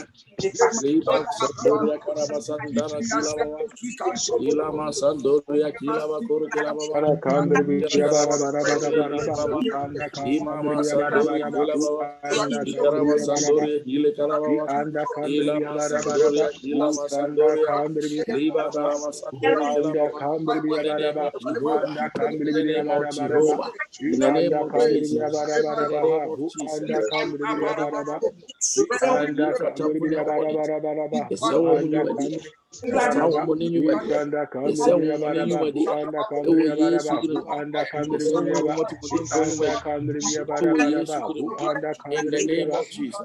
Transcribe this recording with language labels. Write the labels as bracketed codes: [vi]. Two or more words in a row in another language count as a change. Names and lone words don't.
[en] liba sandoria karabasandara kilawa, ilama sandoria kilaba kuru kilaba, imama sandoria kilaba, ikaraba sandoria ile karaba, ilama sandoria kilama sandoria, liba karama sandoria kilaba. In the name of Jehovah, in the name of Jesus, in the name of Jesus. In the name of Jesus.